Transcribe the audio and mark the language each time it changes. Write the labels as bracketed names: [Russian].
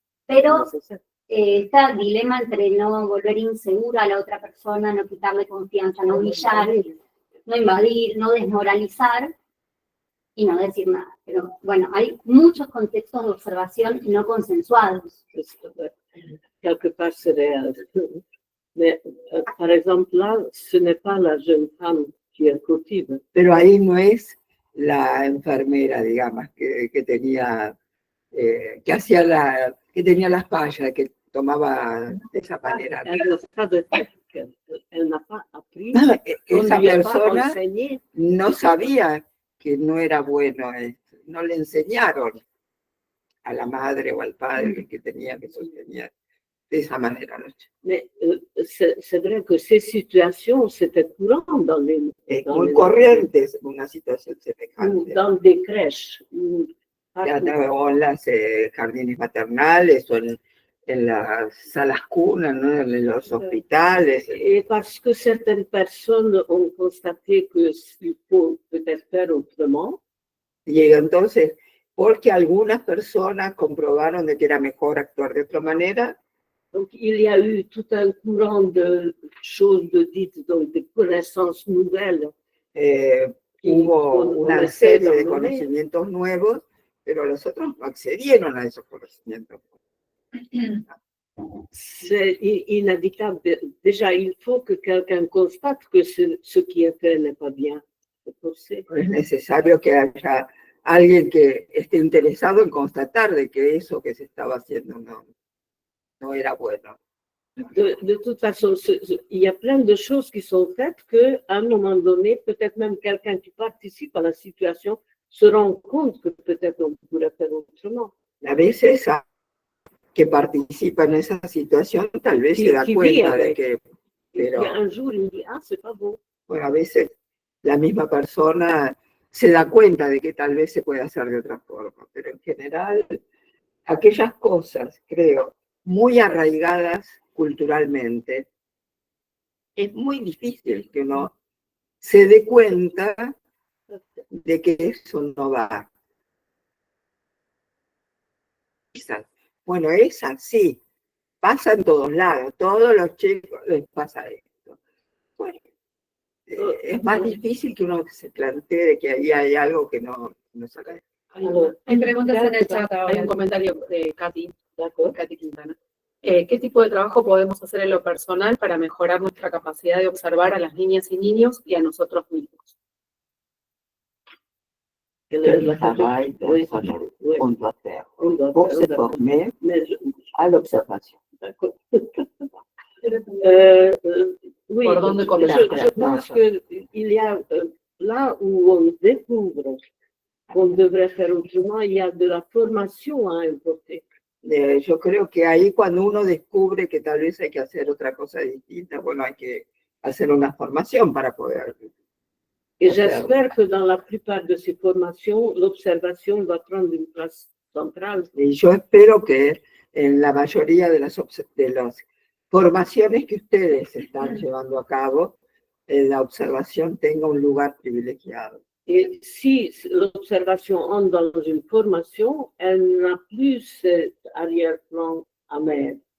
[Spanish] Pero este dilema entre no volver insegura a la otra persona, no quitarle confianza, no humillar, no invadir, no desmoralizar y no decir nada. Pero bueno, hay muchos contextos de observación no consensuados. [French] Quelque part, c'est réel. Mais, par exemple, là, ce n'est pas la jeune femme qui est cautive. [Spanish] Pero ahí no es la enfermera, digamos, que tenía, que tenía las fallas, que tomaba de esa manera. [French] Elle n'a pas appris. [Spanish] Esa persona no sabía que no era bueno esto. No le enseñaron a la madre o al padre que tenía que sostener de esa manera. [French] Mais c'est vrai que ces situations, c'était courant dans les... [Spanish] muy corrientes una situación semejante. [French] Dans des crèches. [Spanish] O en las jardines maternales, o en las salas cunas, ¿no? En los hospitales. [French] Et parce que certaines personnes ont constaté qu'il faut peut-être faire autrement. [Spanish] Y entonces, porque algunas personas comprobaron de que era mejor actuar de otra manera. [French] Donc, il y a eu tout un courant de choses dites, donc de connaissances nouvelles. [Spanish] Hubo una serie de conocimientos nuevos, pero los otros no accedieron a esos conocimientos. [French] C'est inévitable. Déjà, il faut que quelqu'un constate que ce qui est fait n'est pas bien. [Spanish] Es necesario que haya alguien que esté interesado en constatar de que eso que se estaba haciendo no era bueno. [French] De toute façon, il y a plein de choses qui sont faites qu'à un moment donné, peut-être même quelqu'un qui participe à la situation se rend compte que peut-être on pourrait faire autrement. [Spanish] A veces que participa en esa situación tal vez se da cuenta de que... Pero [French] un jour, il dit, ah, c'est pas bon. [Spanish] Bueno, a veces la misma persona se da cuenta de que tal vez se puede hacer de otra forma, pero en general, aquellas cosas, creo, muy arraigadas culturalmente, es muy difícil que uno se dé cuenta de que eso no va. Bueno, es así, pasa en todos lados, todos los chicos les pasa esto. Bueno, es más difícil que uno se plantee que ahí hay algo que no saca. Hay preguntas en el chat ahora. Hay un comentario de Katy Quintana. ¿Qué tipo de trabajo podemos hacer en lo personal para mejorar nuestra capacidad de observar a las niñas y niños y a nosotros mismos? [French] Quel travail personnel on doit faire pour se former à l'observation. Oui, [Spanish] ¿Por dónde [French] je [Spanish] comenzar? [French] pense qu'il y a là où on découvre qu'on devrait faire autrement, il y a de la formation à importer. [Spanish] Yo creo que ahí cuando uno descubre que tal vez hay que hacer otra cosa distinta, bueno, hay que hacer una formación para poder. [French] Et j'espère que dans la plupart de ces formations, l'observation va prendre une place centrale. [Spanish] Y yo espero que en la mayoría de las formaciones que ustedes están llevando a cabo, la observación tenga un lugar privilegiado. [French] Et si l'observation entre dans une formation, elle n'a plus cet arrière-plan amer.